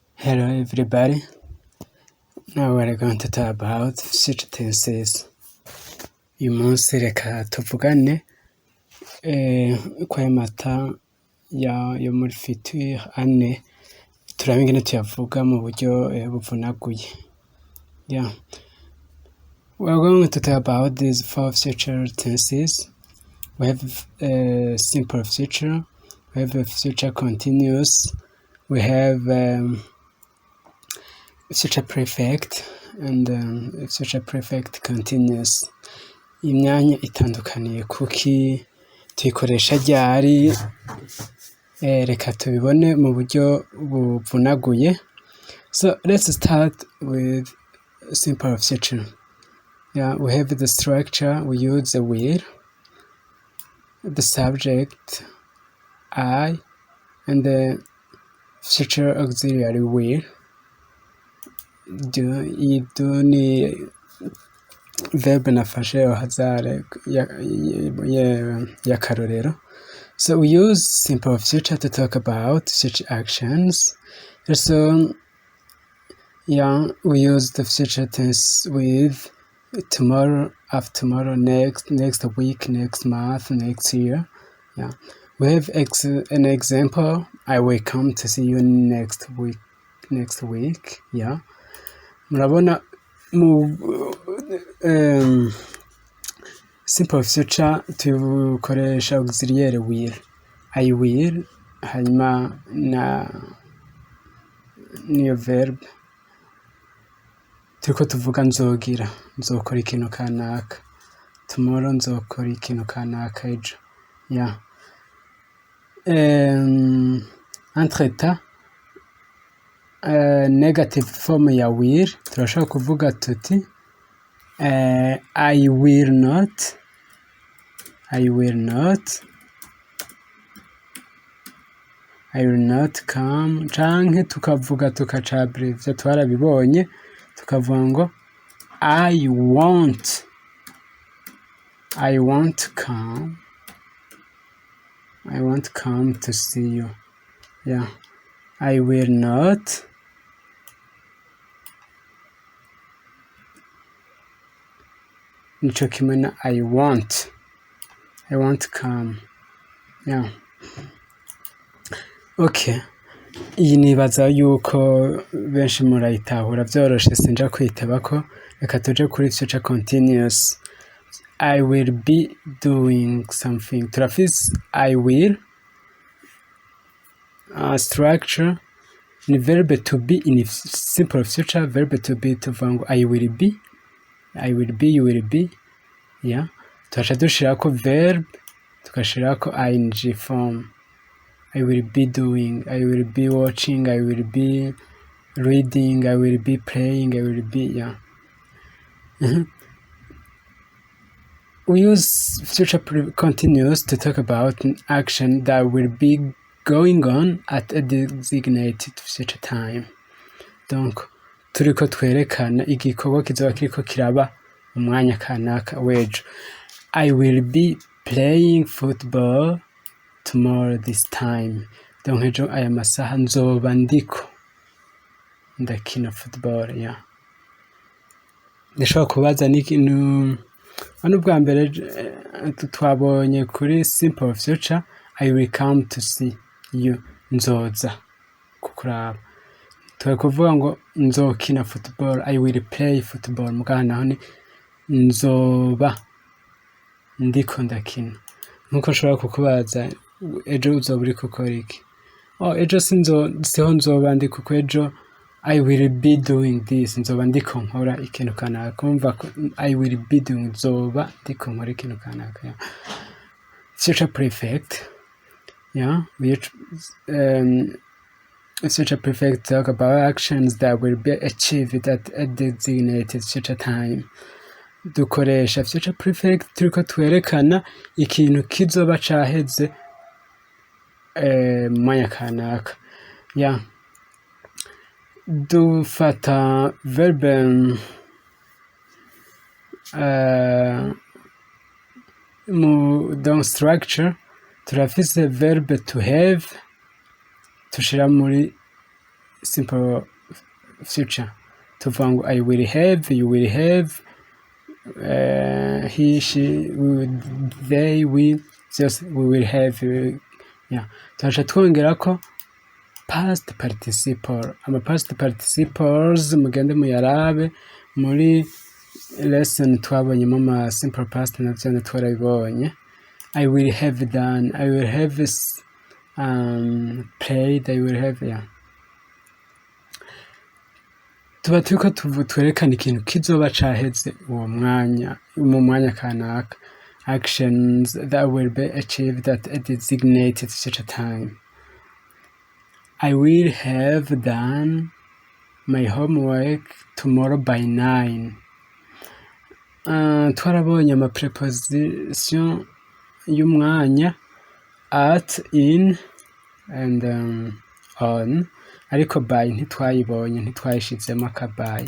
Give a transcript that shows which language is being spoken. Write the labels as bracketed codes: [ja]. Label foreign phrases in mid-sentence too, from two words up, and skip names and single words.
[en] Hello everybody. Now we're going to talk about future tenses. [rn] Uyu munsi reka tuvugane kw'amata yo muri future ane turabe ingene tuyavuga mu buryo buvunaguye. [en] Yeah. We're going to talk about these 4 future tenses. We have simple future, we have a future continuous, we have future perfect and future perfect continuous. [rn] Imyanya itandukaniye kuki tuyikoresha ryari, reka tubibone mu buryo buvunaguye. [en] So let's start with simple future. Yeah, we have the structure, we use the will, the subject I, and the future auxiliary will. Do ni verb nafashe hazare ya karorero. So we use simple future to talk about future actions. So yeah, we use the future tense with tomorrow, after tomorrow, next week, next month, next year. Yeah, we have an example. I will come to see you next week. Yeah, [rn] murabona mu [en] simple future [rn] tukoresha [en] auxiliary will. I will [rn] hanyuma niyo verb turiko tuvuga nzokora ikintu kanaka, tomorrow nzokora ikintu kanaka ejo. Yeah. Entretemps [en] negative form [rn] ya will turashaka kuvuga tuti [en] I will not come, [rn] canke tukavuga tukacabrevya twarabibonye tukavuga ngo [en] I won't come to see you. Yeah, I will not [rn] nico kimwe na [en] I won't come. Yeah. [rn] Okay, iyi nibaza yuko benshi murayitahura vyoroshe sinja kwitebako. Reka tuje kuri future continuous. [en] I will be doing something. [rn] Turafise [en] I will, [rn] structure ni [en] verb to be in simple future. Verb to be [rn] tuvuga ngo [en] I will be, you will be. Yeah, [rn] tukaca dushirako verb tukashirako [en] ing form. I will be doing, I will be watching, I will be reading, I will be playing, I will be. Yeah. We use future continuous to talk about an action that will be going on at a designated future time. [rn] Donc turiko twerekana igikorwa kizoba kiriko kiraba umwanya kanaka wejo. [en] I will be playing football tomorrow this time. [rn] Donc ejo aya masaha nzoba ndiko ndakina football. [en] Yeah. [rn] Ndashobora kubaza n'ikintu hano bwa mbere twabonye kuri [en] simple future. I will come to see you, [rn] nzoza kukuraba. Tukavuga ngo nzokina football, [en] I will play football. [rn] Mugana naho ni nzoba ndiko ndakina. Nkuko nshobora kukubaza ejo uzoba uri gukora iki? Ejo siho nzoba ndi kuko ejo [en] I will be doing this. [rn] Nzoba ndiko nkora ikintu kanaka. [en] Kumva I will be doing, [rn] nzoba ndiko nkora ikintu kanaka. [en] Yeah. Future perfect. Yeah, future perfect talk about actions that will be achieved at a designated future time. [rn] Dukoresha [en] future perfect [rn] turiko twerekana ikintu kizoba caheze mwanya kanaka. Yeah. [en] Dufata verb dans structure turafise verb to have [rn] tushira muri [en] simple future [rn] tuvuga ngo [en] I will have, you will have, he, she, they, we, just we will have, yeah. [rn] Tuhaca twongera ko [en] past participle. [rn] Ama [en] past participles [rn] mugende muyarabe muri lesson twabonyemo ama [en] simple past [rn] navyo twarabibonye. [en] I will have done, I will have played, I will have, yeah. [rn] Tuba turiko twerekana ikintu kizoba caheze uwo mwanya, mu mwanya kanaka. [en] Actions that will be achieved at a designated future time. I will have done my homework tomorrow by 9. [rn] Twarabonye ama preposition y'umwanya [en] at, in, and on, [rn] ariko by ntitwayibonye, ntitwayishizemo aka by.